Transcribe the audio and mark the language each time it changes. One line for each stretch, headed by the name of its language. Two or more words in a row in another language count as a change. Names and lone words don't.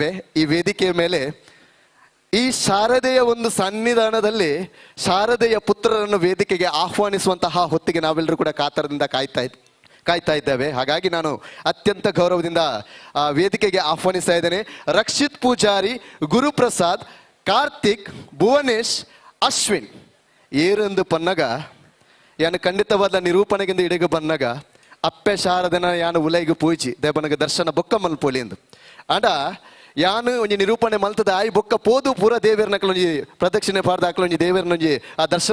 Kannada: ಈ ವೇದಿಕೆಯ ಮೇಲೆ ಈ ಶಾರದೆಯ ಒಂದು ಸನ್ನಿಧಾನದಲ್ಲಿ ಶಾರದೆಯ ಪುತ್ರರನ್ನು ವೇದಿಕೆಗೆ ಆಹ್ವಾನಿಸುವಂತಹ ಹೊತ್ತಿಗೆ ನಾವೆಲ್ಲರೂ ಕೂಡ ಕಾತರದಿಂದ ಕಾಯ್ತಾ ಇದ್ದೇವೆ. ಹಾಗಾಗಿ ನಾನು ಅತ್ಯಂತ ಗೌರವದಿಂದ ವೇದಿಕೆಗೆ ಆಹ್ವಾನಿಸ್ತಾ ಇದ್ದೇನೆ.
Tulu: ರಕ್ಷಿತ್ ಪೂಜಾರಿ, ಗುರುಪ್ರಸಾದ್, ಕಾರ್ತಿಕ್, ಭುವನೇಶ್, ಅಶ್ವಿನ್ ಏರೊಂದು ಪನ್ನಗ ಯಾನು ಖಂಡಿತವಾದ ನಿರೂಪಣೆಗಿಂದ ಇಡೆಗೆ ಬನ್ನಗ ಅಪ್ಪೆ ಶಾರದನ ಯಾನು ಉಲೈಗೆ ಪೂಜಿ ದೇವನಗ ದರ್ಶನ ಬೊಕ್ಕ ಮಲ್ಪೋಲಿ ಎಂದು ಆಂಡ ಯಾನು ಒಂಜಿ ನಿರೂಪಣೆ ಮಲ್ತದ ಆಯ್ ಬೊಕ್ಕ ಪೋದು ಪೂರ ದೇವೇರ್ನಕ್ಲೊಂಜಿ ಪ್ರದಕ್ಷಿಣೆ ಪಾಡ್ದ ಹಾಕ್ಲೊಂಜಿ ದೇವೇರ್ನೊಂಜಿ ಆ ದರ್ಶನ